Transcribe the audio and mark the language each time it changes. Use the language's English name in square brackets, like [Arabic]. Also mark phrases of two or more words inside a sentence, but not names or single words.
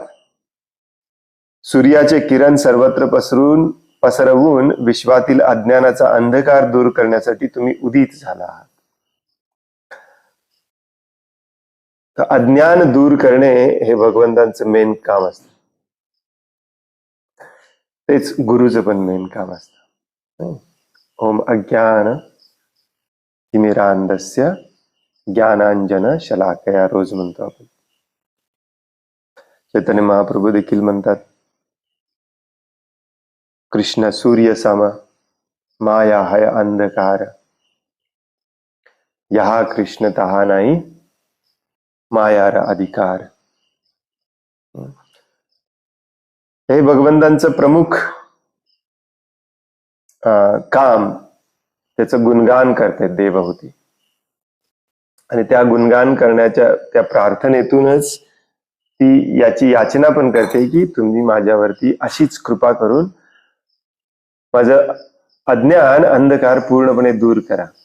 [Marathi] सूर्याचे किरण सर्वत्र पसरवून विश्वातील अज्ञानाचा अंधकार दूर करण्यासाठी तुम्ही उदित झाला आहात. तर अज्ञान दूर करणे हे भगवंतांचं मेन काम असतं. तेच गुरुचं पण मेन काम असतं. [Sanskrit] ओम अज्ञान तिमिरांधस्य ज्ञानांजन शलाकया [Marathi] रोज म्हणतो आपण. चैतन्य महाप्रभू देखील म्हणतात, [Bangla] কৃষ্ণ সূর্য সম মায়া হয় অন্ধকার, যাহা কৃষ্ণ তাহা নাহি মায়ার অধিকার. [Marathi] हे भगवंतांचं प्रमुख काम, त्याचं गुणगान करते देवहूती. आणि त्या गुणगान करण्याच्या त्या प्रार्थनेतूनच ती याची याचना पण करते की तुम्ही माझ्यावरती अशीच कृपा करून माझं अज्ञान अंधकार पूर्णपणे दूर करा.